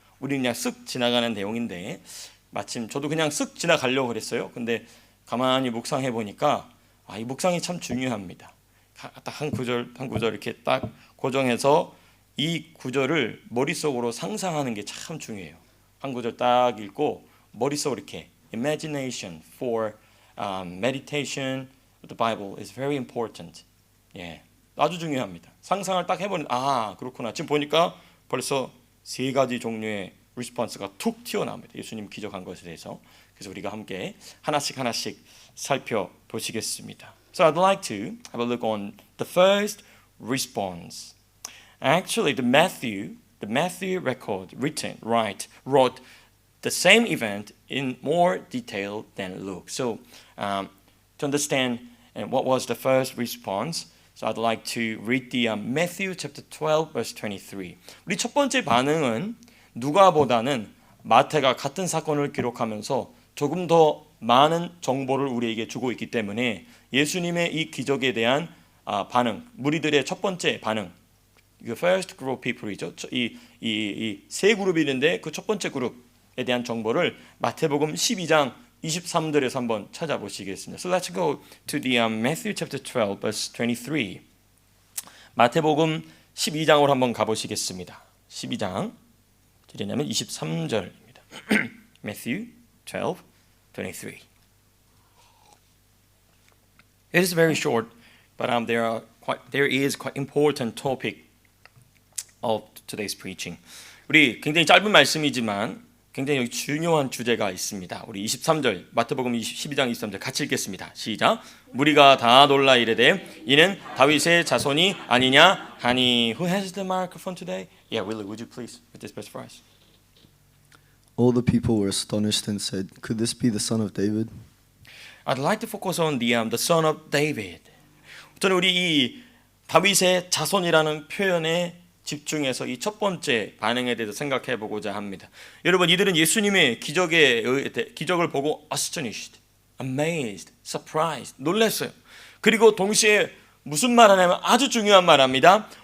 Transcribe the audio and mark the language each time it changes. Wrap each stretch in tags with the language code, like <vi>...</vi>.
<ko>우리는 그냥 쓱 지나가는 내용인데 마침 저도 그냥 쓱 지나가려고 그랬어요. 근데 가만히 묵상해 보니까 이 묵상이 참 중요합니다. 딱 한 구절 이렇게 딱 고정해서 이 구절을 머릿속으로 상상하는 게 참 중요해요. 한 구절 딱 읽고 머릿속으로 이렇게</ko> <en>imagination for meditation of the Bible is very important.</en> <ko>예, 아주 중요합니다. 상상을 딱 해보는 그렇구나. 지금 보니까 벌써 세 가지 종류의 리스폰스가 툭 튀어나옵니다. 예수님 기적한 것에 대해서. 그래서 우리가 함께 하나씩 살펴보시겠습니다.</ko> <en>So I'd like to have a look on the first response. Actually, the Matthew record wrote the same event in more detail than Luke. So to understand what was the first response, so I'd like to read the Matthew chapter 12 verse 23.</en> <ko>우리 첫 번째 반응은 누가보다는 마태가 같은 사건을 기록하면서 조금 더 많은 정보를 우리에게 주고 있기 때문에 예수님의 이 기적에 대한 반응, 무리들의 첫 번째 반응,</ko> <en>the first group of people</en> <ko>이죠. 이 세 그룹이 있는데 그 첫 번째 그룹에 대한 정보를 마태복음 12장 23절에서 한번 찾아보시겠습니다.</ko> <en>So let's go to the Matthew chapter 12 verse 23.</en> <ko>마태복음 12장으로 한번 가보시겠습니다. 12장 뭐냐면 23절입니다.</ko> <en>Matthew 12, 23. It is very short, but there is quite important topic of today's preaching.</en> <ko>우리 굉장히 짧은 말씀이지만 굉장히 중요한 주제가 있습니다. 우리 23절 마태복음 12장 23절 같이 읽겠습니다. 시작. 무리가 다 놀라 이르되 이는 다윗의 자손이 아니냐 하니.</ko> <en>Who has the microphone today? Yeah, Willie, would you please read this verse for us? All the people were astonished and said, "Could this be the son of David?" I'd like to focus on the son of David.</en> <ko>저는 우리 이 다윗의 자손이라는 표현에 집중해서 이 첫 번째 반응에 대해서 생각해 보고자 합니다. 여러분, 이들은 예수님의 기적을 보고</ko> <en>astonished, amazed, surprised,</en> <ko>놀랐어요. 그리고 동시에 무슨 말 하냐면 아주 중요한 말 합니다.</ko>